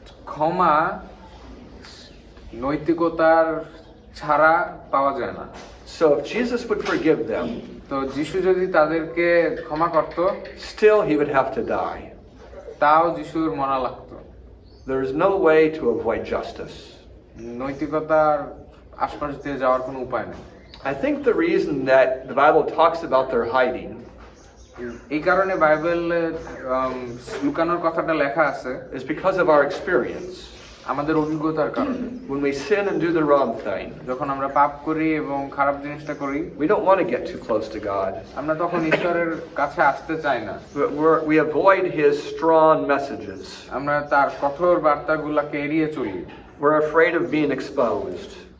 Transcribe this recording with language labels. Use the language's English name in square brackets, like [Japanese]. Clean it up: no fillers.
[Bangla] ক্ষমা নৈতিকতার ছাড়া পাওয়া যায় না। [English] So if Jesus would forgive them, [Bangla] তো যিশু যদি তাদেরকে ক্ষমা করত, [English] still he would have to die. [Bangla] তাও যিশুর মরা লাগতো। [English] There is no way to avoid justice. [Bangla] নৈতিকতার আশপাশ দিয়ে যাওয়ার কোনো উপায় নেই। [English] I think the reason that the Bible talks about their hiding [Bangla] এই কারণে বাইবেলে লুকানোর কথাটা লেখা আছে [English] is because of our experience. [Bangla] আমাদের অভিজ্ঞতার কারণে। [English] When we sin and do the wrong thing, [Bangla] যখন আমরা পাপ করি এবং খারাপ জিনিসটা করি, [English] we don't want to get too close to God. [Bangla] আমরা তখন ঈশ্বরের কাছে আসতে চাই না। [English] We avoid his strong messages. [Bangla] আমরা তার কঠোর বার্তাগুলোকে এড়িয়ে চলি। [English] We're afraid of being exposed,